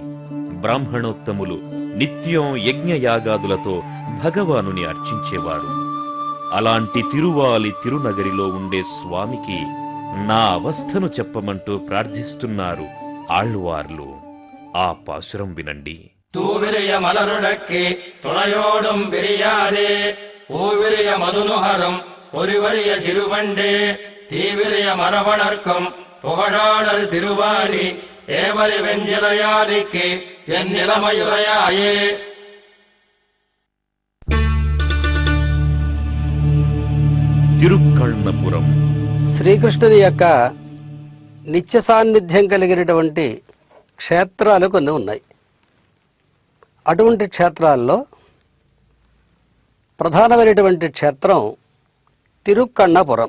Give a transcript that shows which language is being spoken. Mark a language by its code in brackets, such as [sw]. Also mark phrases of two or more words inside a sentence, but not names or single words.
[te] బ్రాహ్మణోత్తములు నిత్యం యజ్ఞయాగాదులతో భగవానుని అర్చించేవారు. అలాంటి తిరువాలి తిరునగరిలో ఉండే స్వామికి నా అవస్థను చెప్పమంటూ ప్రార్థిస్తున్నారు ఆళ్వార్లు. ఆ పాసురం వినండి. [ta] தூவிரிய மலருடக்கே துணையோடும் விரியாதே பூவிரிய மதுனுகரும் பொறிவரிய சிறுவண்டே தீவிரிய மரபணர்க்கும் புகழாடல் திருவாலி ஏவரி வெஞ்சிலையாதிக்கு என் நிலைமையுரையாயே. [te] తిరుక్కళ్ళపురం శ్రీకృష్ణుని యొక్క నిత్య సాన్నిధ్యం కలిగినటువంటి క్షేత్రాలు కొన్ని ఉన్నాయి. అటువంటి క్షేత్రాల్లో ప్రధానమైనటువంటి క్షేత్రం తిరుక్కన్నపురం.